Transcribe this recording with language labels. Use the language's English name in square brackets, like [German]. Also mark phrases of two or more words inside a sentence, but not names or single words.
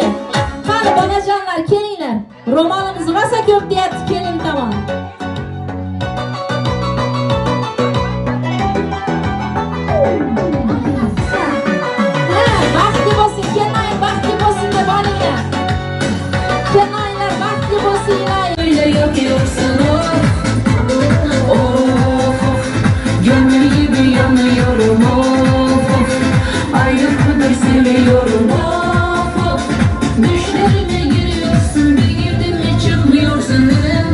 [Uzbek] Qani bolajonlar, kelinglar. Ro'molimiz rosa ko'p deyapti kelin tomon. Baxtli bo'lsin, kelmang, baxtli bo'lsin deb olinglar. Kelmanglar, baxtli bo'lsinglar. [Turkish] Öyle yapıyorsun of, gönül gibi yanıyorum of, ayrılıkları seviyorum of. Düşlerime giriyorsun, bir girdim mi çıkmıyorsun.